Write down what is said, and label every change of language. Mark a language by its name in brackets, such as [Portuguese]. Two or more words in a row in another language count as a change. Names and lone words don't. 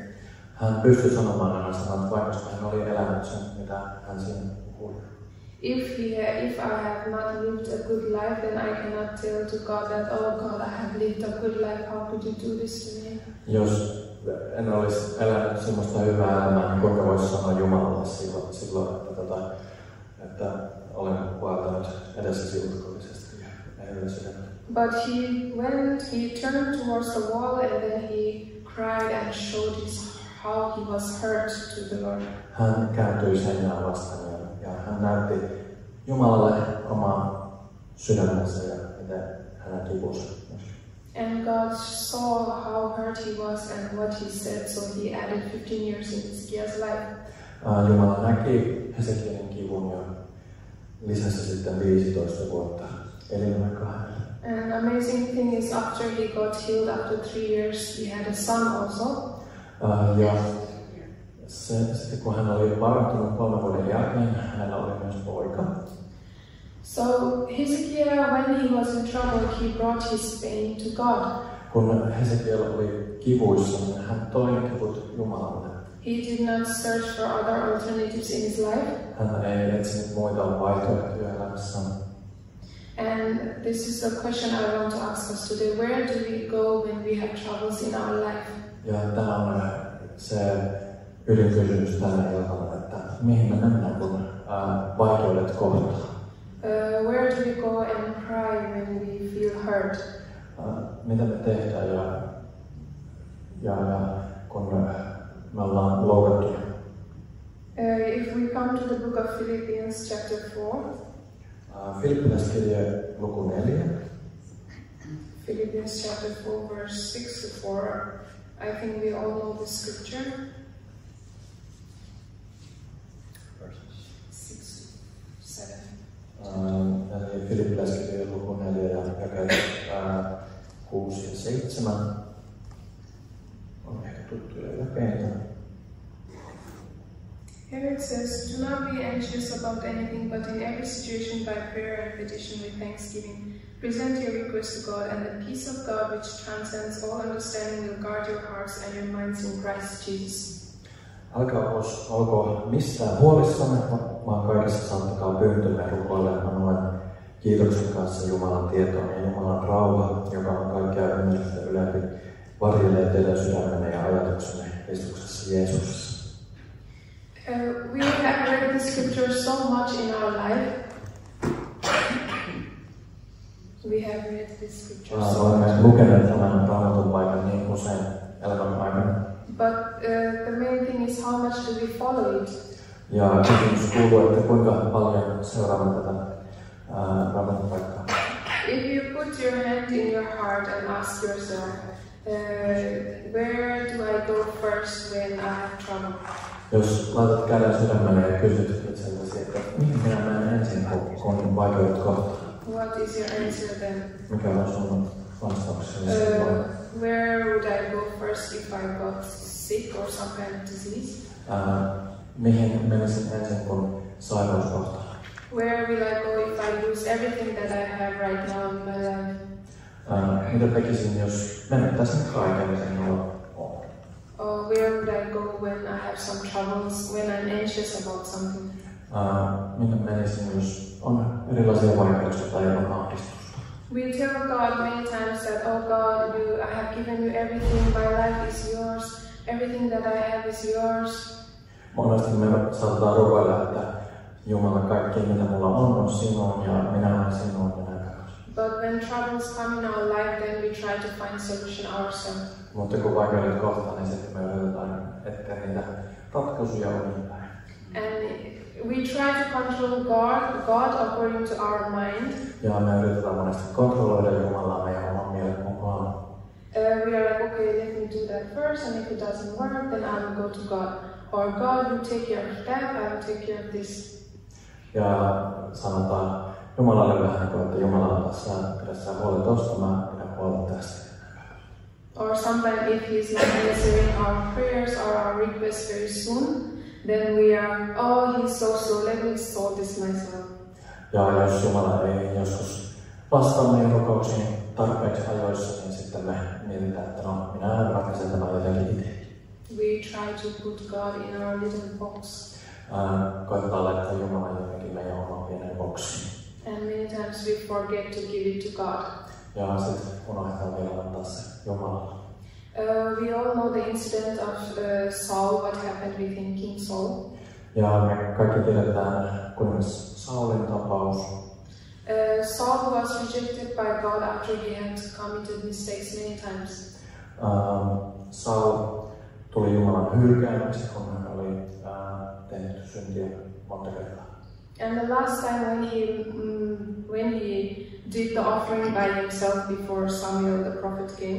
[Finnish] Hän pystyi sanomaan nämä sanat, vaikka hän oli elänyt sen, mitä hän siinä puhui. [English] If I have not lived a good life, then I cannot tell to God that, "Oh God, I have lived a good life. How could you do this to me?" [Finnish] Jos en olisi elänyt sellaista hyvää elämää, niin kuinka voisi sanoa Jumalalle silloin että olen vaeltanut edessäsi uskollisesti ja ehyellä sydämellä. [English] But he turned towards the wall and then he cried and showed how he was hurt to the Lord. [Finnish] Hän kääntyi seinään vastaan ja hän näytti Jumalalle omaa sydämensä ja miten hänen kipunsa. [English] And God saw how hurt he was and what he said, so he added 15 years in Hezekiah's life. [Finnish] Jumala näki Hezekielin kivun ja lisäsi sitten 15 vuotta elinaikaa. [English] And amazing thing is, after he got healed after 3 years, he had a son also. [Finnish] Ja sitten kun hän oli parantunut 3 vuoden jälkeen, hänellä oli myös poika. [English] So Hezekiah, when he was in trouble, he brought his pain to God. [Finnish] Kun Hezekiel oli kivuissa, niin hän toi ne kivut Jumalalle. [English] He did not search for other alternatives in his life. [Finnish] Hän ei etsinyt muita vaihtoehtoja elämässään. [English] And this is the question I want to ask us today. Where do we go when we have troubles in our life? [Finnish] Ja tämä on se ydinkysymys tänä iltana, että mihin me mennään, kun vaikeudet kohtaa. [English] Where do we go and cry when we feel hurt? [Finnish] Mitä me tehdään ja kun me ollaan loukattuja? [English] If we come to the book of Philippians chapter 4. [Finnish] Filippiläiskirje luku 4. [English] Philippians chapter 4, verse 6 to 4. I think we all know this scripture. 6 to 7. [Finnish] Eli Filippiläiskirja luku 4 ja jakeet 6 ja 7 on ehkä tuttuja jakeita. [English] Here it says, "Do not be anxious about anything, but in every situation by prayer and petition with thanksgiving, present your request to God, and the peace of God, which transcends all understanding, will guard your hearts and your minds in Christ Jesus." [Finnish] Olko mistään huolissanne, vaan kaikessa saattakaa pyyntömme ja rukoilemaan kiitoksen kanssa Jumalan tietoon, ja Jumalan rauha, joka on kaikkea ymmärrystä ylempi, varjelee teidän sydämenne ja ajatuksenne Kristuksessa Jeesuksessa. [English] We have read the scripture so much in our life. We have read this scripture so much. [Finnish] Olemme lukeneet tämän raamatun paikan niin usein elämämme aikana. [English] But the main thing is how much do we follow it? [Finnish] Ja kysymys kuuluu, että kuinka paljon seuraamme tätä raamatun paikkaa. [English] If you put your hand in your heart and ask yourself, where do I go first when I have trouble? [Finnish] Jos laitat käden sydämelle ja kysyt itsellesi, että mihin minä menen ensin, kun vaikeudet kohtaa? [English] What is your answer then? [Finnish] Mikä on sun vastauksesi? [English] Where would I go first if I got sick or some kind of disease? [Finnish] Mihin menisin ensin, kun sairaus kohtaa? [English] Where will I go if I lose everything that I have right now in my life? [Finnish] Mitä tekisin, jos menettäisin kaiken, mitä minulla on? [English] Or where would I go when I have some troubles, when I'm anxious about something? [Finnish] Minne menisin, jos on erilaisia vaikeuksia tai on ahdistusta? [English] We tell God many times that, oh God, I have given you everything, my life is yours, everything that I have is yours. [Finnish] Monesti me saatetaan rukoilla, että Jumala, kaikki mitä mulla on sinun ja minä olen sinun ja näin takaisin. [English] But when troubles come in our life, then we try to find solution ourselves. [Finnish] Mutta kun vaikeudet kohtaa, niin sitten me yritetään etsiä niitä ratkaisuja omiin päin. [English] And we try to control God according to our mind. [Finnish] Ja me yritetään monesti kontrolloida Jumalaa meidän oman mielen mukaan. [English] We are like, okay, let me do that first, and if it doesn't work, then I will go to God. Or God, you take care of that, I will take care of this. [Finnish] Ja sanotaan Jumalalle vähän niin kuin, että Jumala on tässä, pidä sä huoli tosta, mä pidän huolta tästä. [English] Or sometimes if He's not answering our prayers or our requests very soon, then we are, oh, He's so slow, let me solve this myself. [Finnish] Ja jos Jumala ei joskus vastaa meidän rukouksiin tarpeeksi ajoissa, niin sitten me mietitään, että no, minä ratkaisen tämän jotenkin itse. [English] We try to put God in our little box. [Finnish] Koitetaan laittaa Jumala jotenkin meidän oman pienen boksiin. [English] And many times we forget to give it to God. [Finnish] Ja sitten unohdetaan vielä antaa se Jumalalle. [English] We all know the incident of Saul, what happened with him, King Saul. [Finnish] Ja me kaikki tiedetään kuningas Saulin tapaus. [English] Saul was rejected by God after he had committed mistakes many times. [Finnish] Saul tuli Jumalan hylkäämäksi, kun hän oli tehnyt syntiä monta kertaa. [English] And the last time when he did the offering by himself before Samuel the prophet came.